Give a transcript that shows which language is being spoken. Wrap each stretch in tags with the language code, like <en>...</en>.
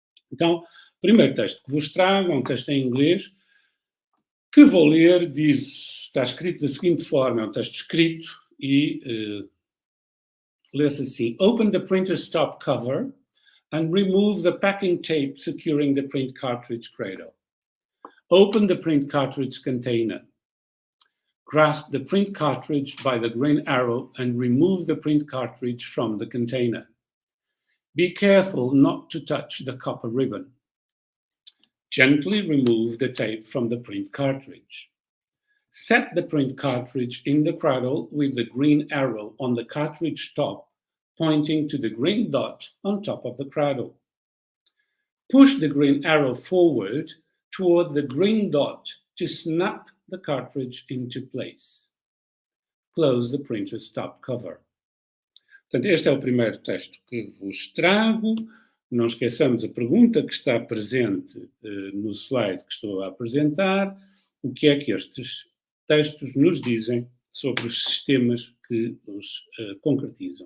<pt>Então, o primeiro texto que vos trago é um texto em inglês que vou ler, está escrito da seguinte forma, é um texto escrito e lê-se assim:</pt> <en>"Open the printer's top cover and remove the packing tape securing the print cartridge cradle. Open the print cartridge container. Grasp the print cartridge by the green arrow and remove the print cartridge from the container. Be careful not to touch the copper ribbon. Gently remove the tape from the print cartridge. Set the print cartridge in the cradle with the green arrow on the cartridge top, pointing to the green dot on top of the cradle. Push the green arrow forward toward the green dot to snap the cartridge into place. Close the printer's top cover."</en> <pt>Portanto, este é o primeiro texto que vos trago. Não esqueçamos a pergunta que está presente no slide que estou a apresentar. o que é que estes textos nos dizem sobre os sistemas que os concretizam.</pt>